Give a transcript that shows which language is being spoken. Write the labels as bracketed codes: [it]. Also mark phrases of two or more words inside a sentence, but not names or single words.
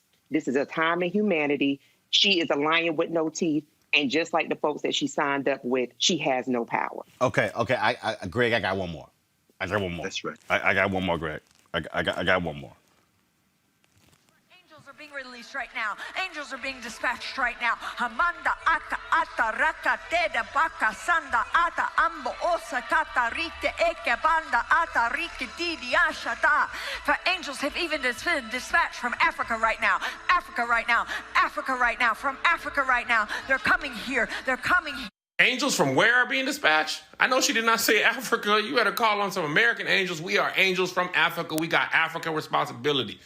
[en] This is a time in humanity. She is a lion with no teeth. And just like the folks that she signed up with, she has no power. Okay. Greg, I got one more. That's right. I got one more, Greg. I got one more. Being released right now. Angels are being dispatched right now. Hamanda aka ata raka teda baka sanda ata ambo osa kata rite eke banda ata rike didi ashata. For angels have even been dispatched from Africa right now. Africa right now. Africa right now. From Africa right now. They're coming here. They're coming here. Angels from where are being dispatched? I know she did not say Africa. You better call on some American angels. We are angels from Africa. We got African responsibility.